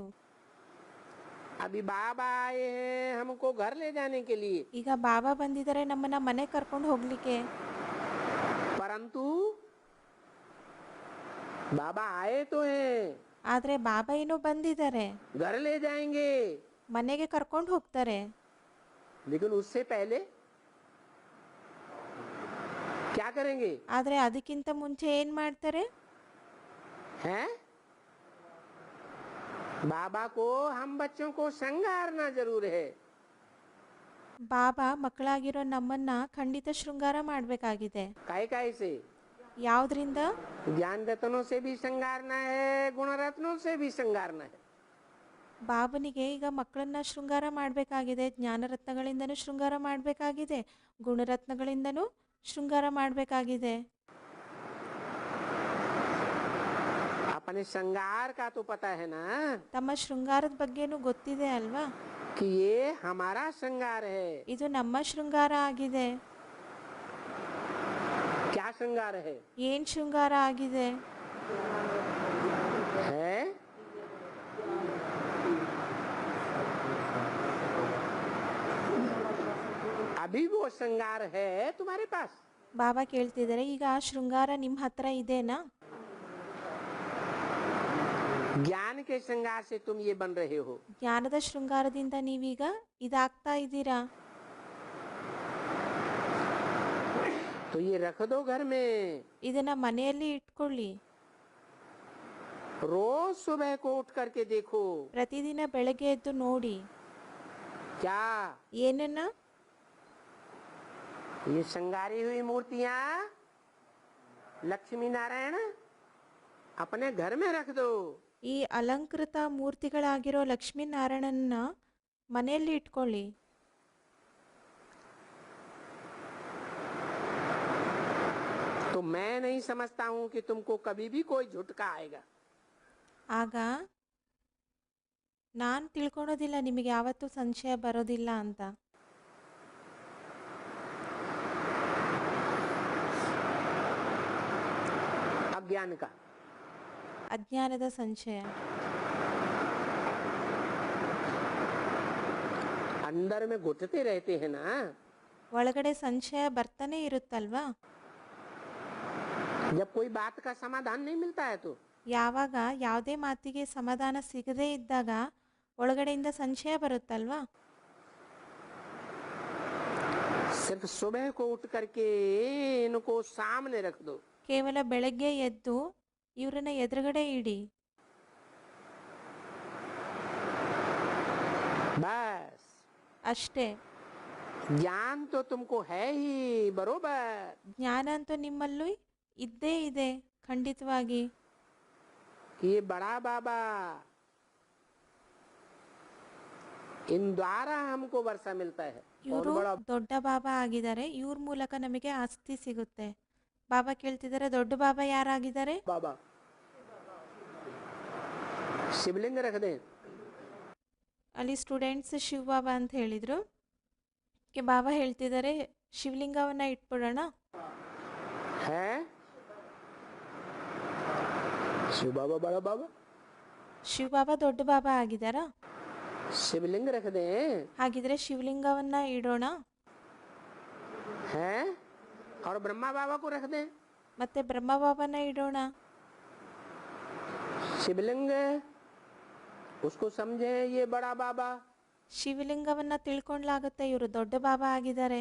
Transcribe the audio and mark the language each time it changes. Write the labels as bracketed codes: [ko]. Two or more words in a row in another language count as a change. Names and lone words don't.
[hi] अभी बाबा आए हैं हमको घर ले जाने के लिए, [kn] ಈಗ ಬಾಬಾ ಬಂದಿದ್ದಾರೆ ನಮ್ಮನ್ನ ಮನೆ ಕರ್ಕೊಂಡು ಹೋಗ್ಲಿಕ್ಕೆ. [hi] परंतु बाबा आए तो हैं, [kn] ಆದರೆ ಬಾಬಾ ಏನೋ ಬಂದಿದ್ದಾರೆ, [hi] घर ले जाएंगे, [kn] ಮನೆಗೆ ಕರ್ಕೊಂಡು ಹೋಗ್ತಾರೆ. [hi] लेकिन उससे पहले क्या करेंगे? [kn] ಆದರೆ ಅದಕ್ಕಿಂತ ಮುಂಚೆ ಏನು ಮಾಡ್ತಾರೆ? [hi] हैं? बाबा को हम बच्चों को श्रृंगारना जरूर है। [kn] ಬಾಬಾ ಮಕ್ಕಳಾಗಿರೋ ನಮ್ಮನ್ನ ಖಂಡಿತ ಶೃಂಗಾರ ಮಾಡಬೇಕಾಗಿದೆ. [hi] काहे काहे से? [kn] ಯಾವುದರಿಂದ? [hi] ज्ञान रत्नों से भी श्रृंगारना है, गुण रत्नों से भी श्रृंगारना है। [kn] ಬಾಬನಿಗೆ ಈಗ ಮಕ್ಕಳನ್ನ ಶೃಂಗಾರ ಮಾಡಬೇಕಾಗಿದೆ, ಜ್ಞಾನರತ್ನಗಳಿಂದನೂ ಶೃಂಗಾರ ಮಾಡಬೇಕಾಗಿದೆ, ಗುಣರತ್ನಗಳಿಂದನೂ ಶೃಂಗಾರ ಮಾಡಬೇಕಾಗಿದೆ. [hi] अपने श्रृंगार का तो पता है ना [kn] ತಮ್ಮ ಶೃಂಗಾರದ ಬಗ್ಗೆನೂ ಗೊತ್ತಿದೆ ಅಲ್ವಾ? [hi] कि ये हमारा श्रृंगार है। [kn] ಇದು ನಮ್ಮ ಶೃಂಗಾರ ಆಗಿದೆ. [hi] क्या श्रृंगार है? [kn] ಏನ್ ಶೃಂಗಾರ ಆಗಿದೆ? [hi] है अभी वो श्रृंगार है तुम्हारे पास? [kn] ಬಾಬಾ ಕೇಳ್ತಿದ್ದಾರೆ, ಈಗ ಆ ಶೃಂಗಾರ ನಿಮ್ಮ ಹತ್ರ ಇದೆನಾ? [hi] ज्ञान के श्रृंगार से तुम ये बन रहे हो। [kn] ಜ್ಞಾನದ ಶೃಂಗಾರದಿಂದ ನೀವೀಗ ಇದಾಗ್ತಾ ಇದ್ದೀರಾ. [hi] तो तो ये रख दो घर में, [kn] ಇದನ್ನ ಮನೆಯಲ್ಲಿ ಇಟ್ಕೊಳ್ಳಿ. [hi] रोज सुबह को उठ करके देखो [kn] ಪ್ರತಿದಿನ ಬೆಳಗ್ಗೆ ಎದ್ದು ನೋಡಿ. [hi] क्या [kn] ಏನನ್ನ? [hi] ये श्रृंगारी हुई मूर्तियां लक्ष्मी नारायण अपने घर में रख दो. [kn] ಈ ಅಲಂಕೃತ ಮೂರ್ತಿಗಳಾಗಿರೋ ಲಕ್ಷ್ಮೀನಾರಾಯಣನ್ನ ಮನೆಯಲ್ಲಿ ಇಟ್ಕೊಳ್ಳಿ. [hi] तो मैं नहीं समझता हूं कि तुमको कभी भी कोई झुटका आएगा. [kn] ಆಗ ನಾನು ತಿಳ್ಕೊಳೋದಿಲ್ಲ ನಿಮಗೆ ಯಾವತ್ತೂ ಸಂಶಯ ಬರೋದಿಲ್ಲ ಅಂತ. [hi] अज्ञान का [kn] ಅಜ್ಞಾನದ ಸಂಶಯ. [hi] अंदर में घुटते रहते हैं ना. [kn] ಒಳಗಡೆ ಸಂಶಯ ಬರ್ತಾನೆ ಇರುತ್ತಲ್ವಾ. [hi] जब कोई बात का समाधान नहीं मिलता है तो [kn] ಯಾವಾಗ ಯಾವುದೇ ಮಾತಿಗೆ ಸಮಾಧಾನ ಸಿಗದೇ ಇದ್ದಾಗ ಒಳಗಡೆಯಿಂದ ಸಂಶಯ ಬರುತ್ತಲ್ವಾ. [hi] सिर्फ सुबह को उठ करके इनको सामने रख दो. [kn] ಕೇವಲ ಬೆಳಗ್ಗೆ ಎದ್ದು ಇವರನ್ನ ಎದುರುಗಡೆ ಇಡಿ. [hi] बस [kn] ಅಷ್ಟೇ. [hi] ज्ञान तो तुमको है ही बरोबर. [kn] ಜ್ಞಾನ ಅಂತೂ ನಿಮ್ಮಲ್ಲೂ ಇದ್ದೇ ಇದೆ ಖಂಡಿತವಾಗಿ. [hi] ये बड़ा बाबा इन द्वारा हमको वर्षा मिलता है. [kn] ಇವರು ದೊಡ್ಡ ಬಾಬಾ ಆಗಿದ್ದಾರೆ, ಇವ್ರ ಮೂಲಕ ನಮಗೆ ಆಸ್ತಿ ಸಿಗುತ್ತೆ. ಬಾಬಾ ಕೇಳ್ತಿದ್ದಾರೆ, ದೊಡ್ಡ ಬಾಬಾ ಯಾರಾಗಿದ್ದಾರೆ? [hi] बाबा शिवलिंग रख दें. [kn] ಅಲ್ಲಿ ಸ್ಟೂಡೆಂಟ್ಸ್ ಶಿವ ಬಾಬಾ ಅಂತ ಹೇಳಿದ್ರು. ಬಾಬಾ ಹೇಳ್ತಿದ್ದಾರೆ ಶಿವಲಿಂಗವನ್ನ ಇಟ್ಬಿಡೋಣ. [hi] है शिव बाबा बड़ा बाबा. [kn] ಶಿವ ಬಾಬಾ ದೊಡ್ಡ ಬಾಬಾ ಆಗಿದ್ದಾರಾ? [hi] शिवलिंग रख दें. [kn] ಹಾಗಿದ್ರೆ ಶಿವಲಿಂಗವನ್ನ ಇಡೋಣ. [hi] है और ब्रह्मा बाबा को रख दें. [kn] ಮತ್ತೆ ಬ್ರಹ್ಮ ಬಾಬಾನ ಇಡೋಣ. [hi] शिवलिंग उसको समझे ये बड़ा बाबा. [kn] ಶಿವಲಿಂಗವನ್ನ ತಿಳ್ಕೊಂಡ್ಲಾಗುತ್ತೆ ಇವರು ದೊಡ್ಡ ಬಾಬಾ ಆಗಿದ್ದಾರೆ.